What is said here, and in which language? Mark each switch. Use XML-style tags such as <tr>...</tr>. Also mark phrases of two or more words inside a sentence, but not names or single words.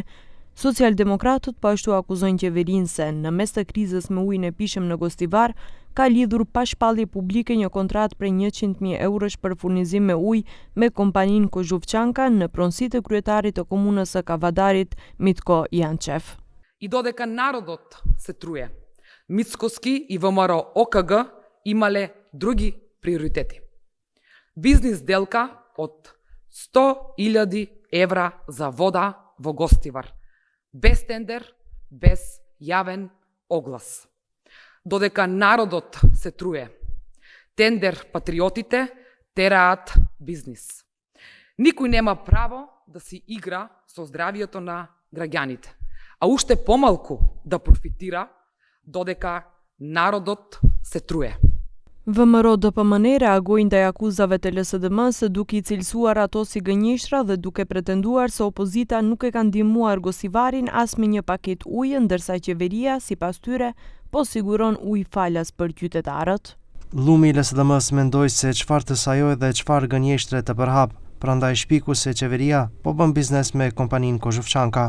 <sq>Socialdemokratët po ashtu akuzojnë qeverinë se në mes të krizës me ujin e pishëm në Gostivar ka lidhur pa shpallje publike një kontratë prej 100.000 eurosh për furnizim me ujë me kompaninë Kozhuvçanka në pronësitë e kryetarit të komunës së Kavadarit Mitko Jančev.</sq> <mk>И додека народот се труе, Мицкоски и ВМРО ОКГ имале други приоритети. Бизнис делка од 100.000 евра за вода во Гостивар, без тендер, без јавен оглас. Додека народот се труе, тендер патриотите тераат бизнис. Никој нема право да си игра со здравието на граѓаните, а уште помалку да профитира додека народот се труе.</mk> <sq>VMRO-DPMN reagoi ndaj akuzave të LSDM-s duke I cilësuar ato si gënjeshtra dhe duke pretenduar se opozita nuk e ka ndihmuar Gostivarin as me një paketë ujë, ndërsa qeveria, sipas tyre, po siguron ujë falas për qytetarët. Llumi I LSDM-s mendoi se çfarë të sajoj dhe çfarë gënjeshtre të përhap, prandaj shpiku se qeveria po bën biznes me kompaninë Kozhuvçanka.</sq>